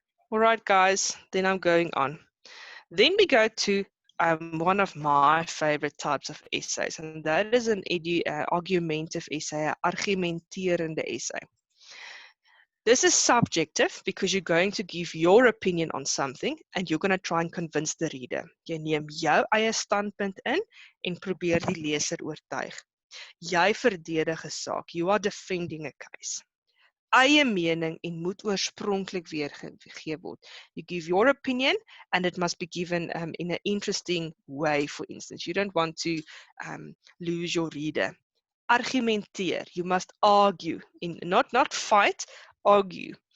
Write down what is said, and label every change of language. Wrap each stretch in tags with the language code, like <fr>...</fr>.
<en>All right, guys, then I'm going on. Then we go to one of my favorite types of essays, and that is an argumentative essay, an argumenterende essay. This is subjective because you're going to give your opinion on something and you're going to try and convince the reader.</en> <af>Jy neem jou eie standpunt in en probeer die leser oortuig. Jy verdedig 'n saak.</af> <en>You are defending a case.</en> <af>Eie mening en moet oorspronklik weergegee word.</af> <en>You give your opinion and it must be given in an interesting way, for instance. You don't want to lose your reader. Argumenteer. You must argue. Not fight, argue.</en>